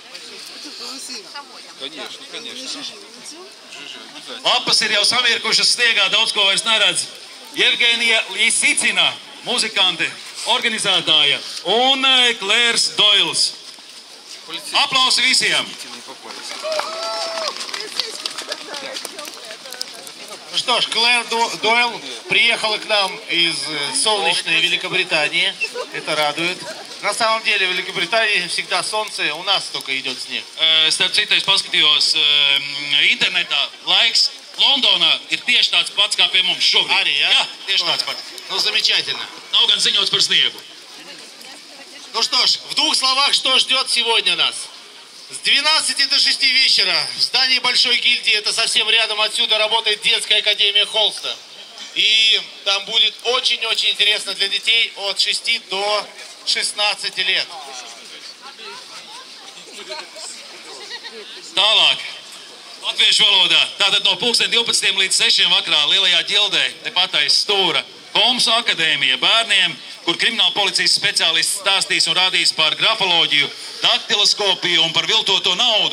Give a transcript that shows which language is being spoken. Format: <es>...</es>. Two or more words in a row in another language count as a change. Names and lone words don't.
<lv>Lapas ir jau samirkušas sniegā, daudz ko vairs neredz. Jevgenija Lisicina, muzikante, organizētāja, un Klērs Doils. Aplausi visiem!</lv> <ru>Ну что ж, Клэр Дойл приехала к нам из солнечной Великобритании. Это радует. На самом деле в Великобритании всегда солнце, у нас только идет снег.</ru> <lv>Starp citu, es paskatījos internetā. Laiks Londonā ir tieši tāds pats kā pie mums šobrīd. Arī, ja? Jā, tieši tāds pats.</lv> <ru>Ну, замечательно.</ru> <lv>Nav gan ziņots par sniegu.</lv> <ru>Ну что ж, в двух словах, что ждет сегодня нас? С 12 до 6 вечера в здании Большой гильдии, это совсем рядом отсюда, работает детская академия Холста. И там будет очень-очень интересно для детей от 6 до 16 лет.</ru> <lv>Tālāk, latviešu valodā. Tātad no 12 līdz 6 vakarā lielajā ģildē, tepat aiz stūra, Holmsa akadēmija bērniem, kur krimināla policijas speciālists stāstīs un rādīs par grafoloģiju, daktiloskopiju un par viltoto naudu.</lv>